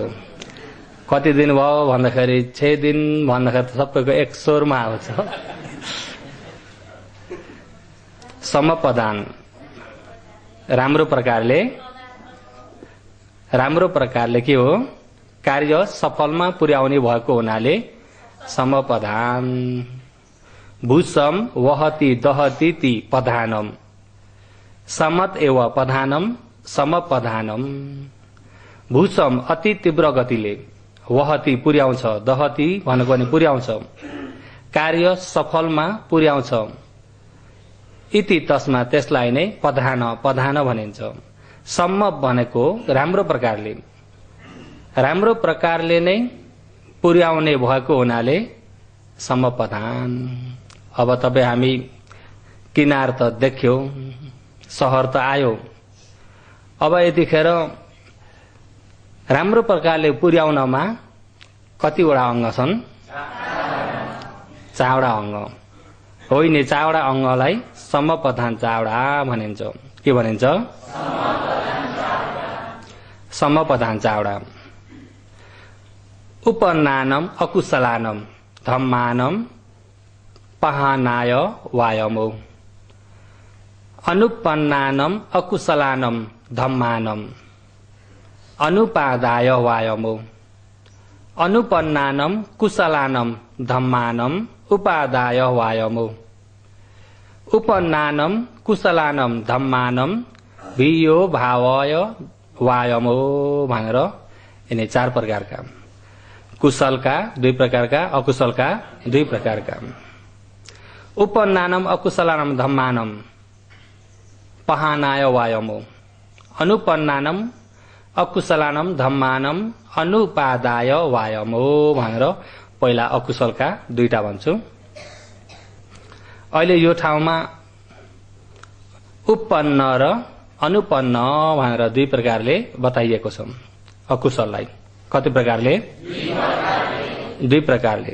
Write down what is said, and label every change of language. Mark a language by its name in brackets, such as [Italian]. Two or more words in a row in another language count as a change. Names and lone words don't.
[Nepali] कति दिन भयो भन्दाखेरि 6 दिन भन्दाखेरि त सबैको एक स्वरमा आउँछ। समपधान राम्रो प्रकारले के हो? कार्य सफलमा पुर्याउने भएको हुनाले समपधान। [Pali] भूषम वहति दहति ति पधानम। समत एव पधानम समपधानम भूसम [Nepali] अति तीव्र गतिले वहती पुर्याउँछ दहती भनेको नि पुर्याउँछ कार्य सफलमा पुर्याउँछ [Pali] इति तस्मा [Nepali] त्यसलाई नै पधान भनिन्छ। सम्म भनेको राम्रो प्रकारले नै पुर्याउने भएको हुनाले समपधान। अब तपाईँ हामी किनार त देख्यो शहर त आयो अब यतिखेर राम्रो प्रकारले पुर्याउनमा कतिवटा अङ्ग छन् 4वटा अङ्ग होइन 4वटा अङ्गलाई समपधान 4वटा भनिन्छ। के भनिन्छ समपधान 4वटा। [Pali] उपन्नानम अकुशलानम धम्मानम पहानाय वायमो अनुपन्नानम अकुशलानम धम्मानम अनुपादाय वायमो अनुपन्नानम कुशलानम धम्मानम उपादाय वायमो उपन्नानम कुशलानम धम्मानम भियो भावय वायमो [Nepali] भनेर यिनी 4 प्रकारका कुशलका 2 प्रकारका अकुशलका 2 प्रकारका। [Pali] उपन्नानम अकुशलानम धम्मानम पहानाय वायमो अनुपन्नानम अकुशलानम धम्मानम अनुपादाय वायमो [Nepali] भनेर पहिला अकुशलका 2टा भन्छु। अहिले यो ठाउँमा उपन्न र अनुपन्न भनेर 2 प्रकारले बताइएको छ। अकुशललाई कति प्रकारले 2 प्रकारले।